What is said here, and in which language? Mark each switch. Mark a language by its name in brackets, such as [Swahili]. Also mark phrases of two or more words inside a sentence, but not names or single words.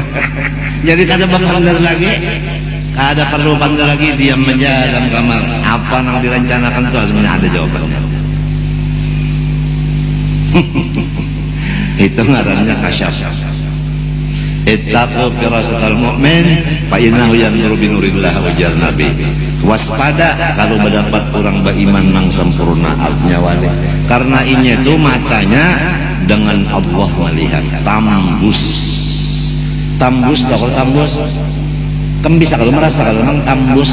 [Banjar] Jadi kada bandar lagi, kada perlu bandar lagi, diam aja dalam kamar. Apa yang direncanakan itu sebenarnya ada jawabannya. Itu ngarannya kasyaf. [Arabic] اتقوا فراسة المؤمن فإنه ينظر بنور الله ujar Nabi. [Banjar] Waspada kalau mendapat orang beriman yang sempurna artinya wali. Karena ini itu matanya dengan Allah melihat tambus. Tambus kalau tambus kan bisa kalau merasa kalau memang tambus.